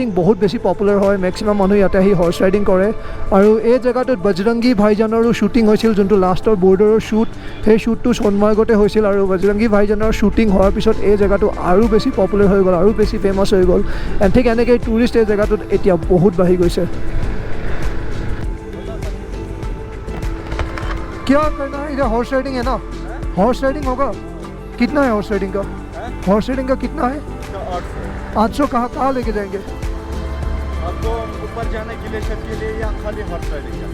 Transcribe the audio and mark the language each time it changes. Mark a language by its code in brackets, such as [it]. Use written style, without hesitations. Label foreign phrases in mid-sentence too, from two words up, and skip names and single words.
[as] বহুত বেছি পপুলাৰ হয় মেক্সিমাম মানুহ ইয়াতে আহি [en] horse riding [as] কৰে আৰু এই জেগাটোত বজৰংগী ভাইজানৰো শ্বুটিং হৈছিল যোনটো লাষ্টৰ বৰ্ডাৰৰ শ্বুট সেই শ্বুটটো সোণমাৰ্গতে হৈছিল আৰু বজৰংগী ভাইজানৰ শ্বুটিং হোৱাৰ পিছত এই জেগাটো আৰু বেছি পপুলাৰ হৈ গ'ল আৰু বেছি ফেমাছ হৈ গ'ল এণ্ড ঠিক এনেকৈ টুৰিষ্ট এই জেগাটোত এতিয়া বহুত বাঢ়ি গৈছে [hi] क्या करना है इधर [en] horse riding [hi] है ना [en] horse riding [hi] होगा कितना है [en] horse riding [hi] का [en] horse riding [hi] का कितना है 800 कहाँ लेके जाएंगे आपको ऊपर जाने के लिए छत के लिए या खाली [en] horse riding [hi] का